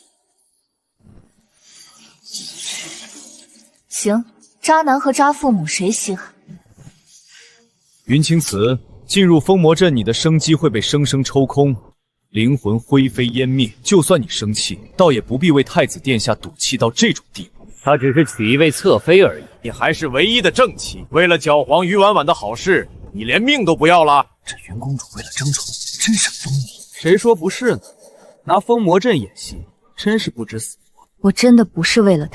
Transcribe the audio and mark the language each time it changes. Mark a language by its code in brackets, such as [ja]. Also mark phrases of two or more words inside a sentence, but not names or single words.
[zh] 行，渣男和渣父母誰稀罕？雲青瓷，進入封魔陣，你的生機會被生生抽空，靈魂灰飛煙滅。就算你生氣，倒也不必為太子殿下賭氣到這種地步。他只是娶一位侧妃而已，你還是唯一的正妻。为了搅黄于婉婉的好事，你连命都不要了。这云公主为了争宠，真是疯了。誰說不是呢？拿封魔陣演戲，真是不知死活。我真的不是為了他。